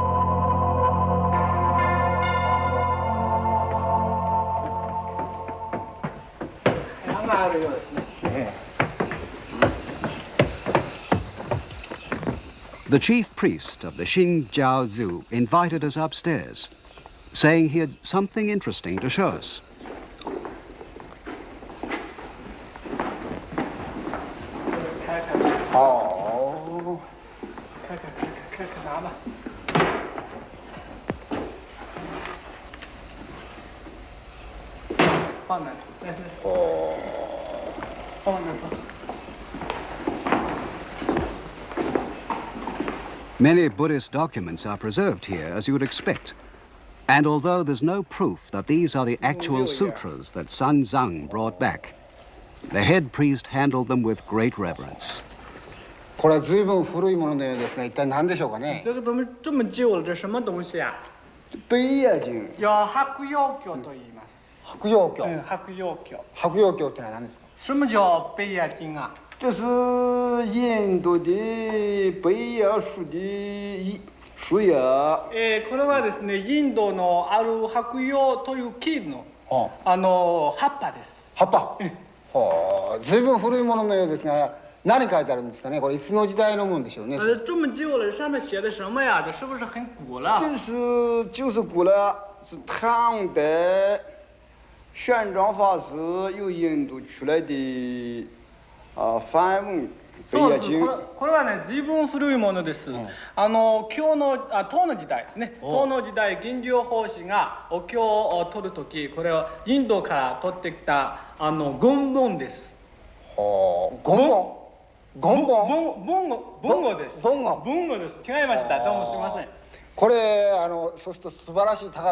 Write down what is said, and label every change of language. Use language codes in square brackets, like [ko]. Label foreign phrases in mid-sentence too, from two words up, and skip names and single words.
[en] The chief priest of the Xingjiaozu invited us upstairs, saying he had something interesting to show us. [zh] 好，看拿吧。放那，哦，放那放。 [en] Many Buddhist documents are preserved here, as you would expect. And although there's no proof that these are the actual sutras that Sun Zhang brought back, the head priest handled them with great reverence. [ja] これは随分古いもののようですが、一体何でしょうかね。 [zh] 这个怎么这么旧了？这什么东西啊？北野经。 [ja] 叫白曜経と言います。白曜経。白曜経。白曜経ってのは何ですか？ [zh] 什么叫北野经啊？这是印度的北野树的树叶。 [ja] これはですね、インドのある白葉という木の葉っぱです。葉っぱ。はあ、随分古いもののようですが、何書いてあるんですかね。これいつの時代のもんでしょうね。 [zh] 这么旧了，上面写的什么呀？这是不是很古了？就是古了，是唐代玄奘法师由印度出来的梵文。 [ja] そうです。これはね、随分古いものです。唐の時代ですね。唐の時代、玄奘法師がお経を取るとき、これをインドから取ってきた言文です。言語です。文語です。違いました。どうもすみません。これそうすると素晴らしい宝。